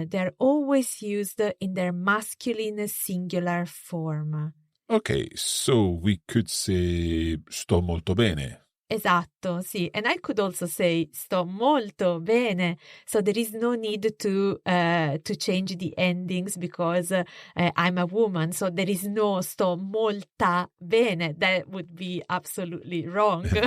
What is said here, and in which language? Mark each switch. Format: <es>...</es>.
<en>They're always used in their masculine singular form. Okay, so we could say</en> <it>sto molto bene. Esatto, sì.</it> <en>And I could also say</en> <it>sto molto bene.</it> <en>So there is no need to change the endings because I'm a woman. So there is no</en> <it>sto molta bene.</it> <en>That would be absolutely wrong.</en>